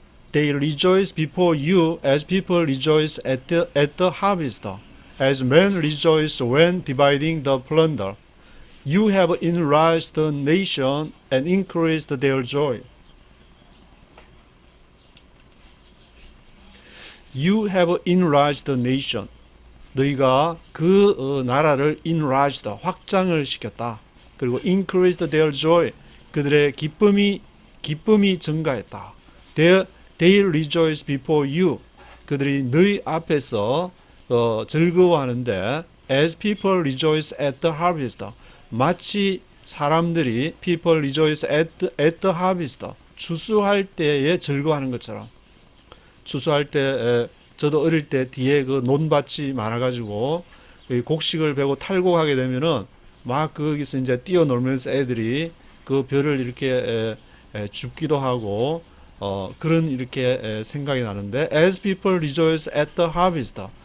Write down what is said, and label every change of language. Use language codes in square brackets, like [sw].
[en] They rejoice before you as people rejoice at the harvest, as men rejoice when dividing the plunder. You have enlarged the nation and increased their joy. You have enlarged the nation. [ko] 너희가 그 나라를 enlarged, 확장을 시켰다. [en] 그리고 increased their joy. [ko] 그들의 기쁨이 증가했다. [en] They rejoice before you. [ko] 그들이 너희 앞에서 즐거워하는데 [en] as people rejoice at the harvest. [ko] 마치 사람들이 [en] people rejoice at the harvest. [ko] 추수할 때에 즐거워하는 것처럼. 추수할 때 저도 어릴 때 뒤에 그 논밭이 많아가지고 곡식을 베고 탈곡하게 되면은 막 거기서 이제 뛰어놀면서 애들이 그 벼를 이렇게 줍기도 하고 그런 이렇게 생각이 나는데 [en] as people rejoice at the harvest.